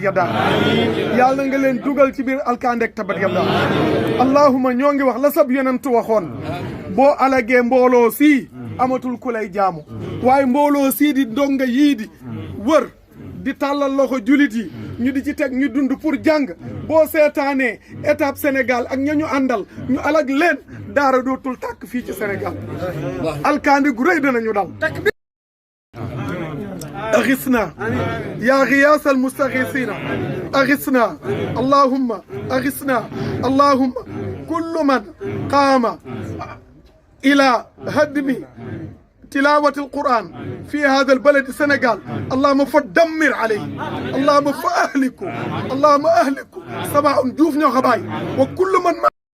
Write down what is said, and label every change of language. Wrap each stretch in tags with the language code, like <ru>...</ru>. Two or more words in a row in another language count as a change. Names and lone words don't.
<wo>yadaa yàlla nga leen dugal ci biir alkaandeek tabbat yadaa allahuma ñoo ngi wax la sab yonentu waxoon boo alagee mbooloo sii amatul ku lay jaamu waaye mbooloo sii di ndonga yii di wër di tàllal loxo julit yi ñu di ci teg ñu dund pour jàng boo seetaanee étape Sénégal ak ña ñu àndal ñu alag leen daara dootul tàkk fii ci Sénégal alkaandi gu rëy danañu dal</wo> <ar>أغثنا يا غياث المستغيثين أغثنا اللهم أغثنا اللهم كل من قام إلى هدم تلاوة القرآن في هذا البلد السنغال اللهم فدمر عليه اللهم فأهلكه اللهم أهلكه سبع جوف نيو خباي وكل من</ar>